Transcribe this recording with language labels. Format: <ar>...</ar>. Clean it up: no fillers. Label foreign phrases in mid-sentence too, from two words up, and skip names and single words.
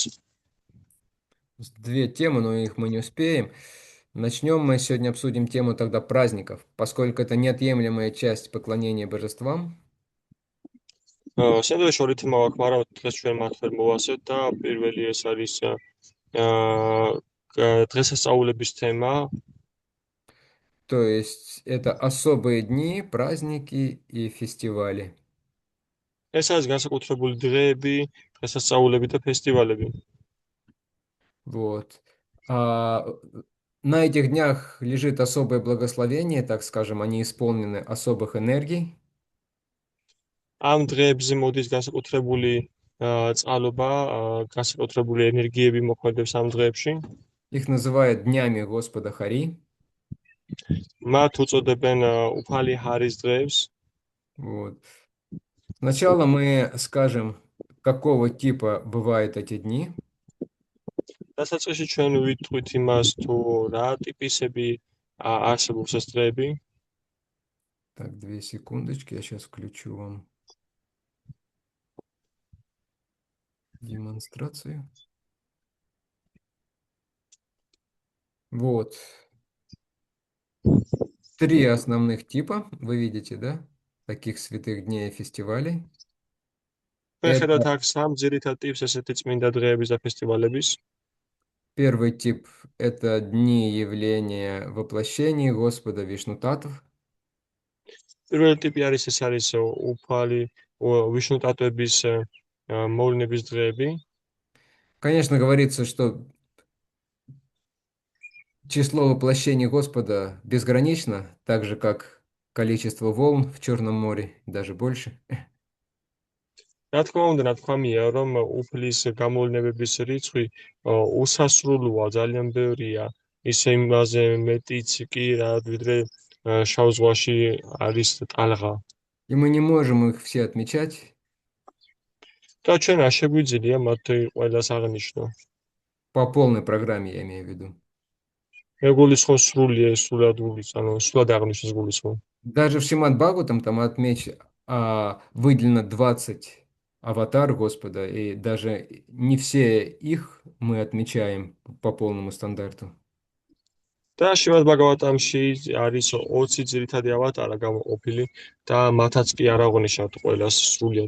<ru>Две темы, но их мы не успеем. Начнем мы сегодня обсудим тему тогда праздников, поскольку это неотъемлемая часть поклонения божествам.</ru> <ka>შემდგომში ორი თემა გვაქვს, მაგრამ დღეს ჩვენ მათ ვერ მოვასწრებთ და პირველი ეს არის დღესასწაულების თემა.</ka> <ru>То есть это особые дни, праздники и фестивали.</ru> <ka>ეს არის განსაკუთრებული დღეები, დღესასწაულები და ფესტივალები.</ka> <ru>Вот. А на этих днях лежит особое благословение, так скажем, они исполнены особых энергий.</ru> <ka>ამ დღეებზე მოდის განსაკუთრებული წყალობა, განსაკუთრებული ენერგიები მოქმედებს ამ დღეებში.</ka> <ru>Их называют днями Господа Хари.</ru> <ka>მათ უწოდებენ უფალი ჰარის დღეებს.</ka> <ru>Вот. Сначала мы скажем, какого типа бывают эти дни.</ru> <ka>დასაწყისში ჩვენ ვიტყვით იმას, თუ რა ტიპისები არსებობს ეს დღეები.</ka> <ru>Так, 2 секундочки, я сейчас включу вам демонстрацию. Вот. 3 основных типа, вы видите, да? Таких святых дней и фестивалей.</ru> <ka>ჩვენ</ka> <ru>Это</ru> <ka>ხედავთ აქ სამ ძირითად ტიპს ესეთი წმინდა დღეების და ფესტივალების.</ka> <ru>первый тип – это дни явления воплощений Господа Вишнутатов.</ru> <ka>პირველი ტიპი არის ეს არის უფალი ვიშნუ ტატუების მოვლენების დღეები.</ka> <ru>Конечно, говорится, что число воплощений Господа безгранично, так же, как количество волн в Черном море, даже больше.</ru> <ka>რა თქმა უნდა, ნათქვამია, რომ უფლის გამოვლენების რიცხვი უსასრულოა, ძალიან ბევრია, ისე იმაზე მეტიც კი, ვიდრე შავ ზღვაში არის ტალღა.</ka> <ru>И мы не можем их все отмечать,</ru> <ka>და ჩვენ არ შეგვიძლია მათ ყველას აღნიშნო.</ka> <ru>по полной программе, я имею в виду.</ru> <ka>მეგულისხმობს სრულად ანუ სრულად აღნიშნოს გულისხმობ.</ka> <ru>Даже в Шримад Бхагаватам там выделено 20 аватар Господа, и даже не все их мы отмечаем по полному стандарту.</ru> <ka>და შევად ბაგავატამში არის 20 ძირითადი ავატარა გამოყოფილი და მათაც კი არ აღნიშნავთ ყველას სრულად.</ka>